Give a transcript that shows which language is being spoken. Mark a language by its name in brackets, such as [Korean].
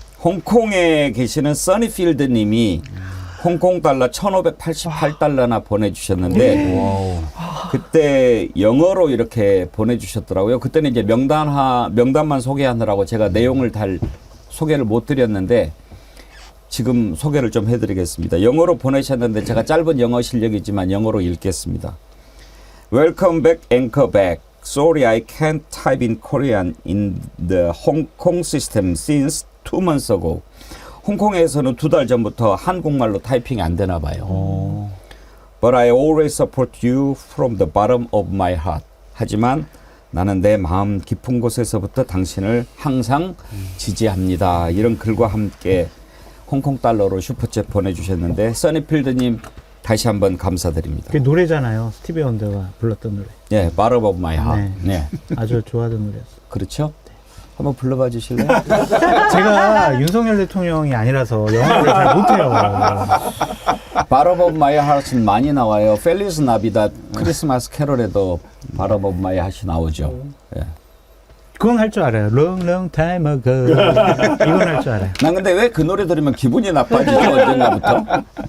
[Korean] 홍콩에 계시는 써니필드 님이 홍콩 달러 1588달러나 보내주셨는데 그때 영어로 이렇게 보내주셨더라고요. 그때는 이제 명단만 소개하느라고 제가 내용을 소개를 못 드렸는데 지금 소개를 좀 해드리겠습니다. 영어로 보내셨는데 제가 짧은 영어 실력이지만 영어로 읽겠습니다. [English] Welcome back, anchor back. Sorry, I can't type in Korean in the Hong Kong system since 2 months ago. [Korean] 홍콩에서는 2달 전부터 한국말로 타이핑이 안 되나 봐요. [English] But I always support you from the bottom of my heart. [Korean] 하지만 나는 내 마음 깊은 곳에서부터 당신을 항상 지지합니다. 이런 글과 함께 홍콩 달러로 슈퍼챗 보내주셨는데 써니필드님 다시 한번 감사드립니다. 그게 노래잖아요. 스티비 원더가 불렀던 노래. [English] 예, Bottom of my heart. [Korean] 네. 네. 아주 좋아하던 노래였어요. 그렇죠? 한번 불러봐 주실래요? 제가 윤석열 대통령이 아니라서 영어를 잘 못해요. Bottom of my heart은 많이 나와요. 펠리스 나비다 크리스마스 캐롤에도 Bottom of my heart이 나오죠. 예. 그건 할 줄 알아요. [English] Long, long time ago. [Korean] 이건 할 줄 알아요. 난 근데 왜 그 노래 들으면 기분이 나빠지죠? 언젠가부터.